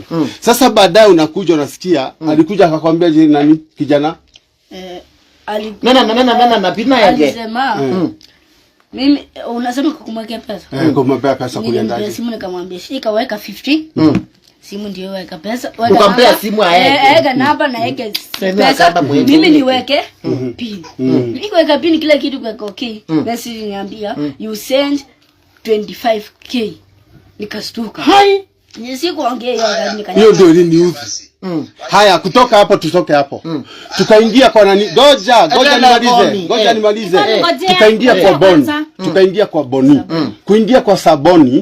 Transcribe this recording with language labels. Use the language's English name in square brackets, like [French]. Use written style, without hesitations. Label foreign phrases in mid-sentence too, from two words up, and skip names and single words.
[Swahili] Sasa baadaye unakuja unasikia alikuja akakwambia je nani kijana? Na bina yake. Alisema mimi unasema kumwekea pesa. Kumwekea pesa kulienda. Mimi simu nikamwambia shika weka 50. Simu ndio weka pesa. Ukampea simu aeke. Eka namba na eke pesa. Mimi niweke pin. Nikiweka pin kila kitu kwa okay. Message niambia [English] you send 25k. [Swahili] Nikastuka. Hai. Nisikuongea hiyo gani nikanya. Hiyo ndio news. Haya kutoka hapo tutoke hapo. Tukaingia kwa nani? Ngoja nimalize. Tukaingia kwa Boni. Tukaingia kwa Boni. Kuingia kwa Saboni.